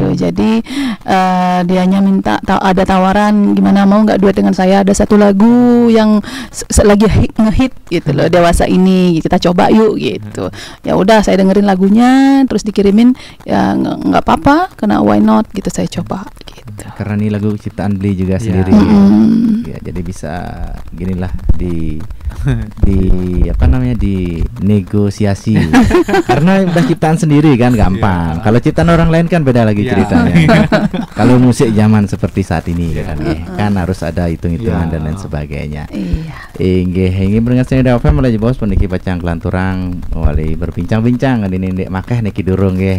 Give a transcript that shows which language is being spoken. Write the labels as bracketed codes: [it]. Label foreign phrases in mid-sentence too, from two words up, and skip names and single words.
[id] Jadi dianya minta ada tawaran gimana mau nggak duet dengan saya, ada satu lagu yang lagi ngehit gitu loh dewasa ini, kita coba yuk gitu. Ya udah saya dengerin lagunya terus dikirimin, ya nggak apa-apa karena [en] why not [id] gitu, saya coba gitu. Karena ini lagu ciptaan Bli juga sendiri. Ya, jadi bisa ginilah di apa namanya, di negosiasi. Karena udah ciptaan sendiri kan gampang. Kalau ciptaan orang lain kan beda lagi ceritanya. Kalau musik zaman seperti saat ini kan harus ada hitung-hitungan dan lain sebagainya. [ban] Inggih mendengar Seni FM mulai bos peniki pacang kelanturang wali berbincang-bincang ini ndek makeh niki durung nggih.